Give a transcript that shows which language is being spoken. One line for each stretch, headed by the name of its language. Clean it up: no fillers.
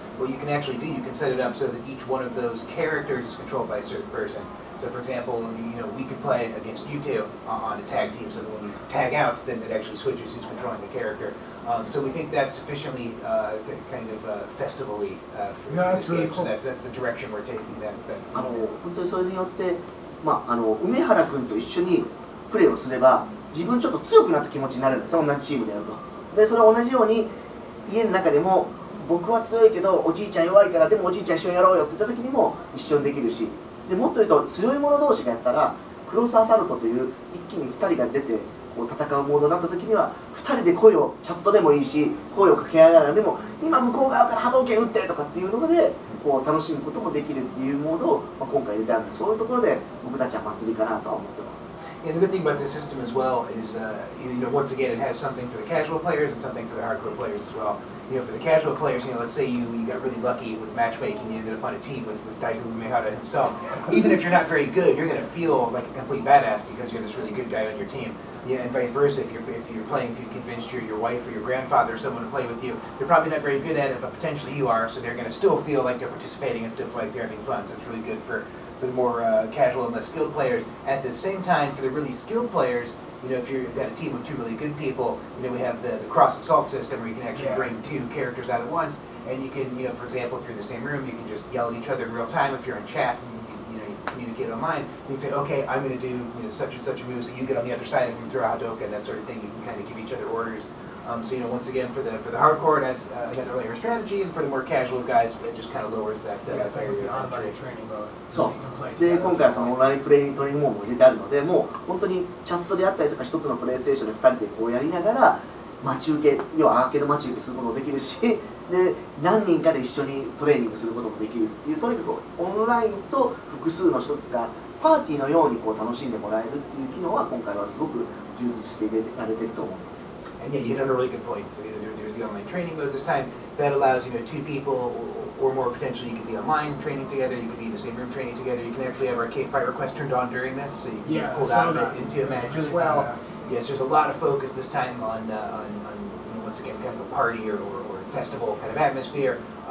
English: What you can actually do, you can set it up so that each one of those characters is controlled by a certain person. So for example, we could play against you 2 on a tag team, so that when you tag out, then it actually switches who's controlling the character. So we think that's sufficiently kind of festival-y for this really game. cool. So that's the direction we're taking that.
Japanese: 本当にそれによって、梅原君と一緒にプレーをすれば自分ちょっと強くなった気持ちになるんですよ、同じチームでやると。でそれは同じように家の中でも僕は強いけどおじいちゃん弱いから、でもおじいちゃん一緒にやろうよって言った時にも一緒にできるし、でもっと言うと強い者同士がやったらクロスアサルトという一気に2人が出てこう戦うモードになった時には2人で声をチャットでもいいし声を掛け合いながら、でも今向こう側から波動拳打ってとかっていうのでこう楽しむこともできるっていうモードを、今回入れてあるので、そういうところで僕たちは祭りかなとは思ってます。
English: And the good thing about this system as well is, once again, it has something for the casual players and something for the hardcore players as well. For the casual players, let's say you got really lucky with matchmaking, you ended up on a team with Daigo Umehara himself. Even if you're not very good, you're going to feel like a complete badass because you're this really good guy on your team. And vice versa, if you're playing, if you convinced your wife or your grandfather or someone to play with you, they're probably not very good at it, but potentially you are, so they're going to still feel like they're participating and still feel like they're having fun. So it's really good for the more casual and less skilled players. At the same time, for the really skilled players, if you've got a team of 2 really good people, we have the cross assault system where you can actually bring 2 characters out at once, and you can, for example, if you're in the same room, you can just yell at each other in real time. If you're in chat and you communicate online, you can say, okay, I'm going to do such and such a move, so you get on the other side of him, throw a Hadoken, that sort of thing. You can kind of give each other orders. So once again, for the hardcore, that's another layer of strategy, and for the more casual guys, it just kind of lowers that barrier of entry.
Japanese: そうで今回はそのオンラインプレイトレーニングモードも入れてあるので、もう本当にチャットであったりとか、一つのプレイステーションで2人でこうやりながら待ち受け、要はアーケード待ち受けすることもできるし、で何人かで一緒にトレーニングすることもできるっていう、とにかくオンラインと複数の人がパーティーのようにこう楽しんでもらえるっていう機能は今回はすごく充実して入れられてると思います。
English: And yeah, you hit on a really good point. So there's the online training mode this time. That allows 2 people or more potentially. You can be online training together. You can be in the same room training together. You can actually have arcade fight request turned on during this, so you can get pulled out of it into a match as well. Yes, there's a lot of focus this time on once again kind of a party or festival kind of atmosphere.